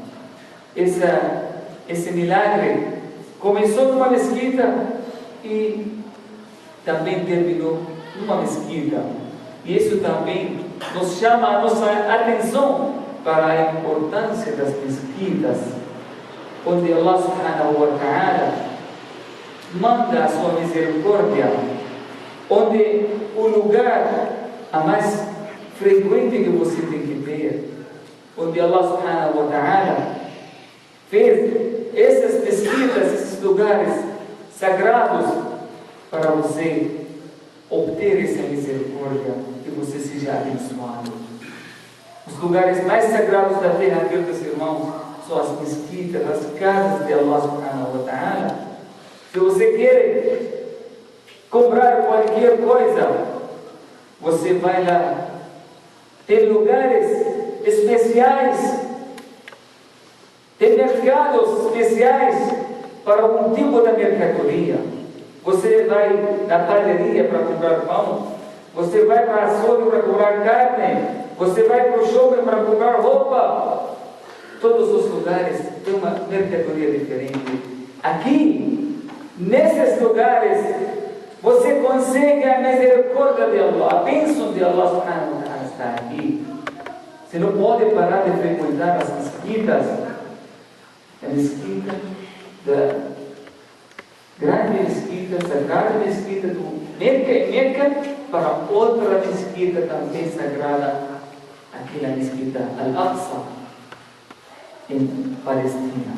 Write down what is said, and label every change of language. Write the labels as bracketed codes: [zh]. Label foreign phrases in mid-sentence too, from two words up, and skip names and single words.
[pt] Esse milagre começou numa mesquita e também terminou numa mesquita. E isso também nos chama a nossa atenção para a importância das mesquitas, onde [ar] الله سبحانه وتعالى [pt] manda a sua misericórdia, onde o lugar a mais frequente que você tem que ter, onde [ar] الله سبحانه وتعالى [pt] fez essas mesquitas, esses lugares sagrados para você obter essa misericórdia, que você seja abençoado. Os lugares mais sagrados da terra, queridos irmãos, são as mesquitas, as casas de [ar] الله سبحانه وتعالى. [pt] Se você quer comprar qualquer coisa, você vai lá. Tem lugares especiais, tem mercados especiais para um tipo de mercadoria. Você vai na padaria para comprar pão, você vai para a açougue para comprar carne, você vai para o shopping para comprar roupa. Todos os lugares têm uma mercadoria diferente. Aqui, nesses lugares, você consegue a misericórdia de Allah, a bênção de [ar] الله سبحانه وتعالى [pt] está aqui. Você não pode parar de frequentar as mesquitas. A mesquita da grande mesquita, sagrada mesquita do Meca e Meca, para outra mesquita também sagrada, aquela mesquita Al-Aqsa, em Palestina.